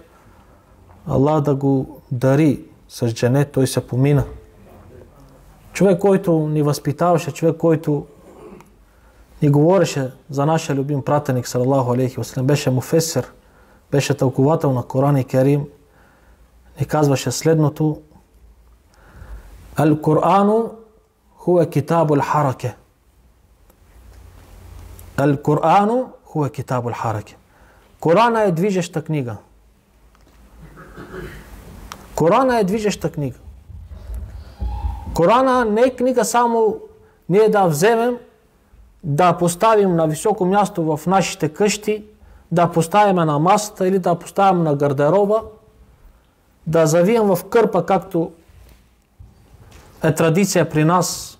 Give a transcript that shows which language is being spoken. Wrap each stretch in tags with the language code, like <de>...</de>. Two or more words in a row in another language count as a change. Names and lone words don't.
<bg>Аллах да го дари с дженет, той се помина. Човек, който ни възпитаваше, човек, който ни говореше за нашия любим пратеник,</bg> <ar>صلى الله عليه وسلم,</ar> <bg>беше муфесир, беше тълковател на Коран и Керим, и казваше следното:</bg> <ar>القرآن هو كتاب الحركة. القرآن هو كتاب الحركة.</ar> <bg>Корана е движеща книга. Корана е движеща книга. Корана не е книга само ние да вземем, да поставим на високо място в нашите къщи, да поставим на масата или да поставим на гардероба, да завием в кърпа, както е традиция при нас.</bg>